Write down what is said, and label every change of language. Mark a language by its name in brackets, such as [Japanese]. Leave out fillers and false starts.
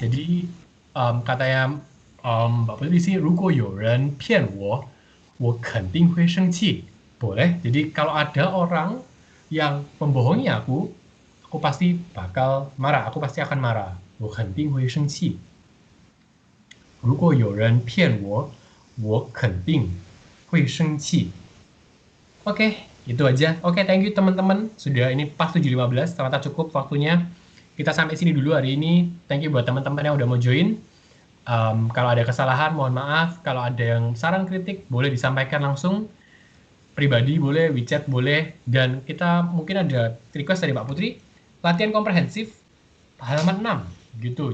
[Indonesian] Jadi katanya Mbak Putri di sini [Chinese] 如果有人骗我，我肯定会生气. [Indonesian] Boleh. Jadi kalau ada orang yang membohongi aku pasti bakal marah. Aku pasti akan marah. [Chinese] 我肯定会生气. 如果有人骗我，我肯定会生气. [Indonesian] Oke, itu aja. Oke, [English] thank you [Indonesian] teman-teman. Sudah ini pas 7.15, ternyata cukup waktunya. Kita sampai sini dulu hari ini. [English] Thank you [Indonesian] buat teman-teman yang udah mau join. Kalau ada kesalahan, mohon maaf. Kalau ada yang saran kritik, boleh disampaikan langsung. Pribadi boleh, WeChat boleh. Dan kita mungkin ada request dari Mbak Putri, latihan komprehensif halaman 6 gitu.